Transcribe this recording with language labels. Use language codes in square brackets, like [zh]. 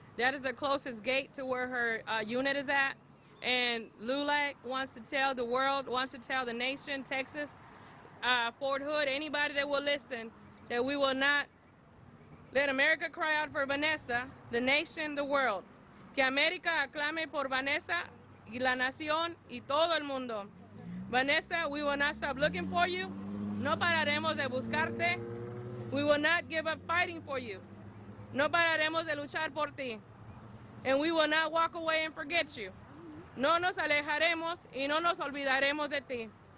[en] That is the closest gate to where her unit is at. And LULAC wants to tell the world, wants to tell the nation, Texas, Fort Hood, anybody that will listen, that we will not let America cry out for Vanessa, the nation, the world. [es] Que América aclame por Vanessa y la nación y todo el mundo. [en] Vanessa, we will not stop looking for you. [es] No pararemos de buscarte. [en] We will not give up fighting for you. [es] No pararemos de luchar por ti. [en] And we will not walk away and forget you. [es] No nos alejaremos y no nos olvidaremos de ti.